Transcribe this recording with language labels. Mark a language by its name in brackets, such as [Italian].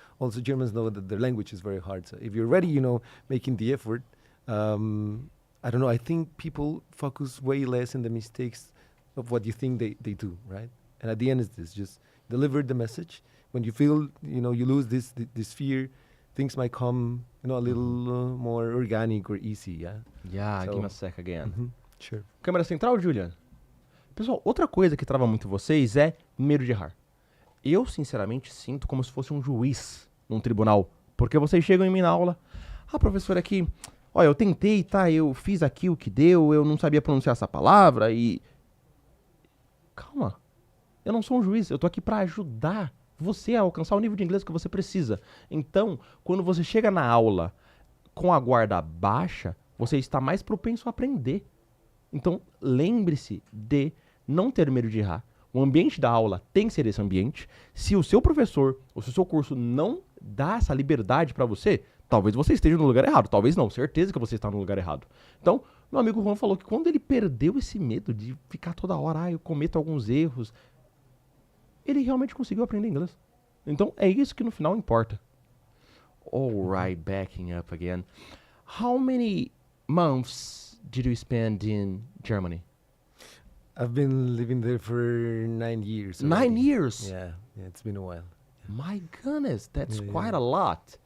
[English] Also, Germans know that their language is very hard. So if you're already, making the effort, I don't know. I think people focus way less on the mistakes of what you think they do, right? And at the end, it's this: just deliver the message. When you feel, you lose this fear, things might come, a little more organic or easy. Yeah. Yeah, give me a sec again. Sure. [Portuguese] Câmera central, Julian. Pessoal, outra coisa que trava muito vocês é medo de errar. Eu, sinceramente, sinto como se fosse um juiz num tribunal. Porque vocês chegam em mim na aula, professor, aqui, olha, eu tentei, tá, eu fiz aqui o que deu, eu não sabia pronunciar essa palavra e... Calma, eu não sou um juiz, eu tô aqui pra ajudar você a alcançar o nível de inglês que você precisa. Então, quando você chega na aula com a guarda baixa, você está mais propenso a aprender. Então, lembre-se de não ter medo de errar. O ambiente da aula tem que ser esse ambiente. Se o seu professor ou se o seu curso não dá essa liberdade para você, talvez você esteja no lugar errado. Talvez não, certeza que você está no lugar errado. Então, meu amigo Juan falou que quando ele perdeu esse medo de ficar toda hora, eu cometo alguns erros, ele realmente conseguiu aprender inglês. Então, é isso que no final importa. [English] Alright, backing up again. How many months did you spend in Germany? I've been living there for 9 years. 9 years? Yeah, it's been a while. My goodness, that's Yeah, quite yeah. a lot.